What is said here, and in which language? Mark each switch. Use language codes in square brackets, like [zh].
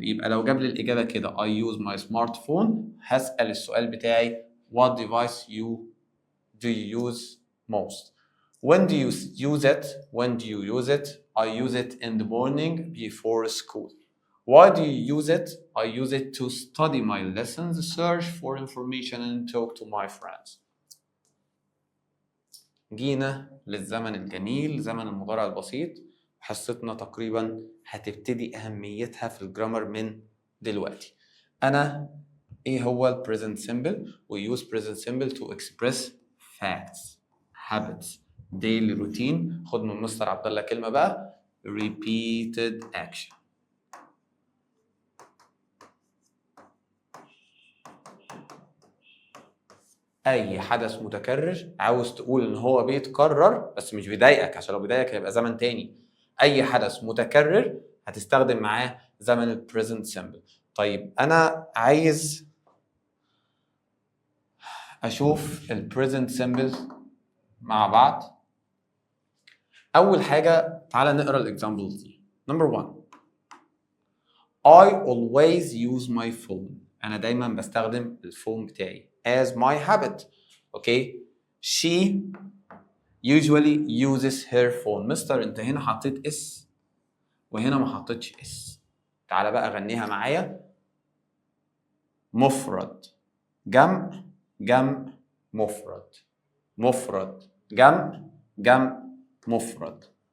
[ar] يبقى لو جاب لي الإجابة كده [en] I use my smartphone [ar] هسأل السؤال بتاعي [en] What device do you use most؟ When do you use it? When do you use it? I use it in the morning before school. Why do you use it? I use it to study my lessons, search for information and talk to my friends. [ar] جينا للزمن الجميل، زمن المضارع البسيط. حصتنا تقريبا هتبتدي أهميتها في الجرامر من دلوقتي. أنا إيه هو ال [en] present simple؟ We use present simple to express facts, habits, daily routine. [ar] خد من مستر عبد الله كلمة بقى، repeated action. اي حدث متكرر عاوز تقول ان هو بيتكرر بس مش بيضايقك، عشان لو بيضايقك هيبقى زمن تاني. اي حدث متكرر هتستخدم معاه زمن ال present simple. طيب انا عايز اشوف ال present simple مع بعض. اول حاجه تعالى نقرا الاكزامبلز دي. [en] Number 1 I always use my phone. [ar] انا دايما بستخدم الفون بتاعي [en] as my habit. Okay. She usually uses her phone. [ar] مستر انت هنا حطيت اس وهنا ما حطيتش اس. تعالى بقى غنيها معايا. مفرد جمع جمع مفرد مفرد جمع جمع مفرد.